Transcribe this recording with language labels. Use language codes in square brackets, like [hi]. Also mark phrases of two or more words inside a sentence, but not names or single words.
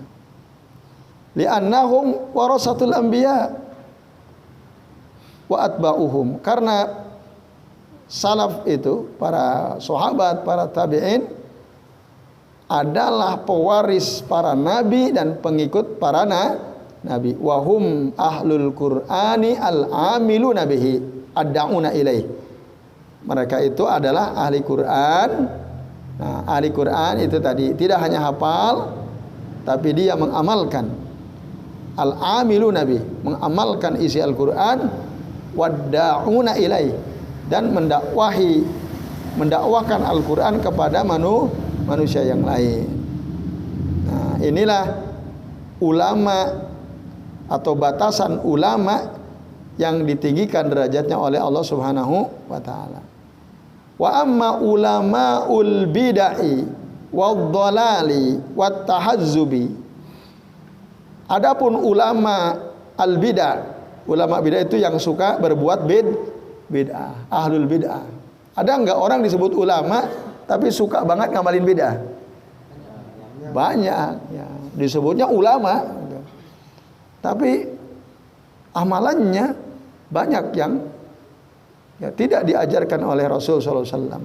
[ar] لأنهم ورثة الأنبياء وأتباعهم, [id] karena salaf itu, para sahabat, para tabi'in adalah pewaris para nabi dan pengikut para nabi. [ar] وهم أهل القرآن العاملون به الداعون إليه. [id] Mereka itu adalah ahli Quran. Nah, ahli Quran itu tadi tidak hanya hafal, tapi dia mengamalkan. [ar] العاملون به, [id] mengamalkan isi Al-Quran, [ar] والداعون إليه, [id] dan mendakwahkan Al-Quran kepada manusia yang lain. Nah, inilah ulama atau batasan ulama yang ditinggikan derajatnya oleh Allah [ar] سبحانه وتعالى. وأما علماء البدعة والضلال والتحزب. [id] Adapun [ar] علماء البدعة, [id] ulama bid'ah itu yang suka berbuat bid'ah, [ar] أهل البدعة. [id] Ada enggak orang disebut ulama tapi suka banget ngamalin bid'ah? Banyak ya, disebutnya ulama tapi amalannya banyak yang ya tidak diajarkan oleh Rasul [ar] صلى الله عليه وسلم.